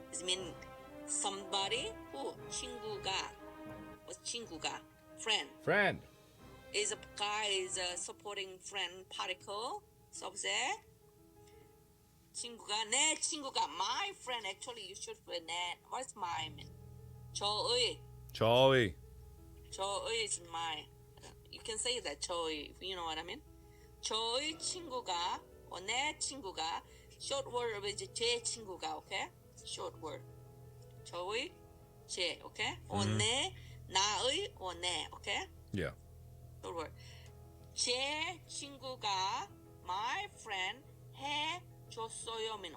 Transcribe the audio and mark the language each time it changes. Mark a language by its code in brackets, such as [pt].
[en] It means somebody who [ko] 친구가. [en] What's 친구가? Friend. Friend. Is a guy is a supporting friend particle subject. [ko] 친구가 내 친구가 [en] my friend. Actually you should put 내. What's my mean? 저의. [ko] 저의. [en] 저의 is my. You can say that 저의, if you know what I mean. [ko] 저의 친구가 [en] or [ko] 내 친구가. [en] Short word is [ko] 제 친구가, [en] okay? Short word. [ko] 저의, 제, okay? or 내, 나의, or 내, okay? [en] Yeah. Short word. [ko] 제 친구가 [en] my friend [ko] 해줬어요 mean.